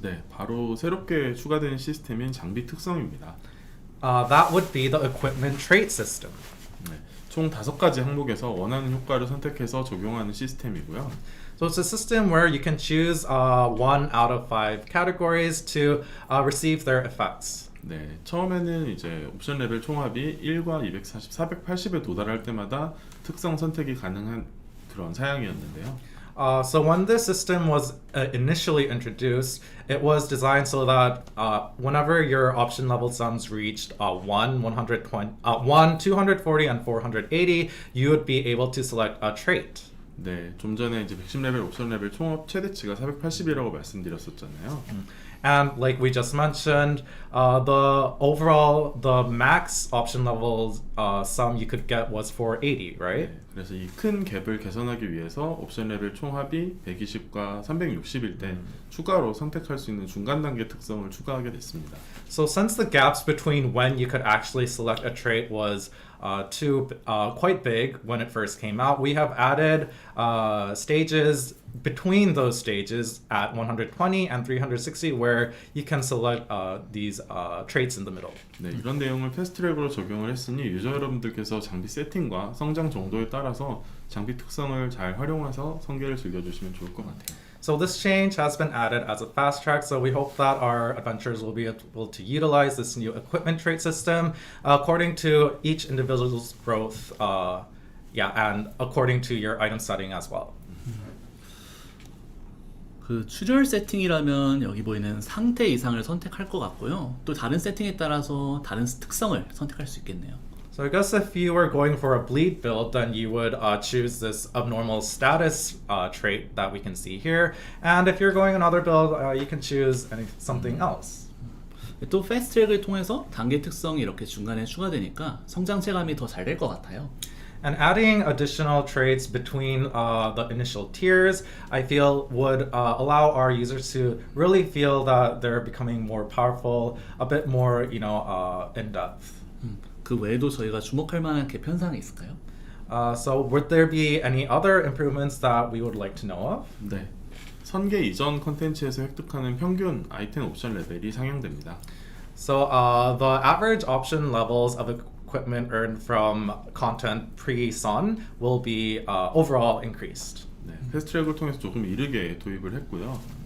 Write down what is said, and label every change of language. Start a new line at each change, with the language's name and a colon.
Korean: 네, 바로 새롭게 추가된 시스템인 장비 특성입니다.
English: That would be the equipment trait system.
Korean: 네, 총 5가지 항목에서 원하는 효과를 선택해서 적용하는 시스템이고요.
English: So it's a system where you can choose 1 out of 5 categories to receive their effects.
Korean: 네, 처음에는 이제 옵션 레벨 총합이 1과 240, 480에 도달할 때마다 특성 선택이 가능한 그런 사양이었는데요.
English: So when this system was initially introduced, it was designed so that whenever your option level sums reached 1, 120, 1, 240, and 480, you would be able to select a trait.
Korean: 네, 좀 전에 이제 110레벨 옵션 레벨 총합 최대치가 480이라고 말씀드렸었잖아요.
English: And like we just mentioned, the max option level sum you could get was 480, right?
Korean: 네, 그래서 이 큰 갭을 개선하기 위해서 옵션 레벨 총합이 120과 360일 때 추가로 선택할 수 있는 중간 단계 특성을 추가하게 됐습니다.
English: So since the gaps between when you could actually select a trait was quite big when it first came out, we have added stages between those stages at 120 and 360 where you can select these traits in the middle.
Korean: 네, 이런 내용을 패스트트랙으로 적용을 했으니 유저 여러분들께서 장비 세팅과 성장 정도에 따라서 장비 특성을 잘 활용해서 성계를 즐겨주시면 좋을 것 같아요.
English: So this change has been added as a fast track, so we hope that our adventurers will be able to utilize this new equipment trait system according to each individual's growth, and according to your item setting as well.
Korean: 그 출혈 세팅이라면 여기 보이는 상태 이상을 선택할 것 같고요. 또 다른 세팅에 따라서 다른 특성을 선택할 수 있겠네요.
English: So I guess if you were going for a bleed build, then you would choose this abnormal status trait that we can see here. And if you're going another build, you can choose something else.
Korean: 또 패스트트랙을 통해서 단계 특성이 이렇게 중간에 추가되니까 성장 체감이 더 잘 될 것 같아요.
English: And adding additional traits between the initial tiers, I feel would allow our users to really feel that they're becoming more powerful, a bit more, in depth.
Korean: 그 외에도 저희가 주목할 만한 개편사항이 있을까요?
English: So would there be any other improvements that we would like to know of?
Korean: 네, 선계 이전 컨텐츠에서 획득하는 평균 아이템 옵션 레벨이 상향됩니다.
English: So the average option levels of equipment earned from content pre-Sun will be overall increased.
Korean: 네, 패스트트랙을 통해서 조금 이르게 도입을 했고요.